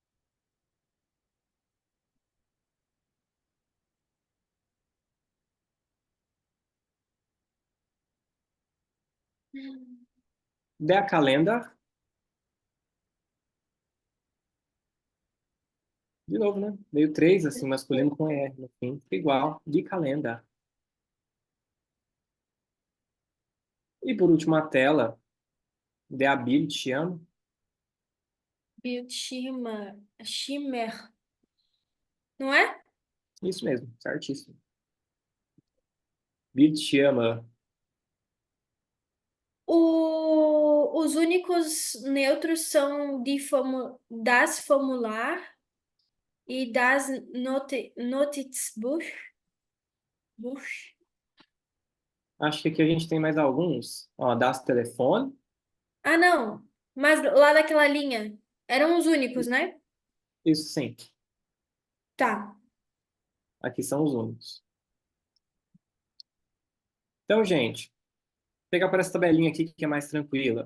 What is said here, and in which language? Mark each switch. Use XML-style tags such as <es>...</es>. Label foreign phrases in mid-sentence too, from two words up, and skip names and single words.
<de>Der Kalender.</de> <pt>De novo, né? Meio três, assim, masculino com ER no fim. Fica igual. De Kalender. E por último, a tela.</pt> <de>Der Bildschirm. Bildschirmer. Schimmer.</de> <pt>Não é? Isso mesmo, certíssimo. Bildschirme. Os únicos neutros são</pt> <de>das Formular</de> <pt>e</pt> <de>das Notizbuch.</de> <pt>Buch. Acho que aqui a gente tem mais alguns.</pt> <de>Ó, das Telefone.</de> <pt>Ah, não. Mas lá daquela linha. Eram os únicos, né? Isso sim. Tá. Aqui são os únicos. Então, gente, vou pegar para essa tabelinha aqui que é mais tranquila.</pt>